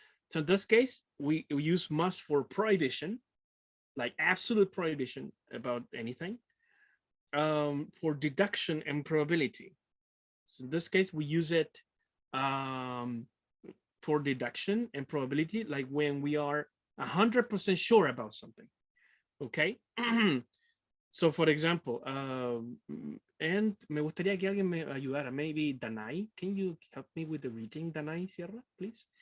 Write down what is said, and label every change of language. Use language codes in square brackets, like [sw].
[en] So in this case, we use must for prohibition, like absolute prohibition about anything. For deduction and probability. So in this case, we use it for deduction and probability, like when we are 100% sure about something. Okay. So, for example, and [es] me gustaría que alguien me ayudara. [en] Maybe Danai, can you help me with the reading, Danai Sierra, please?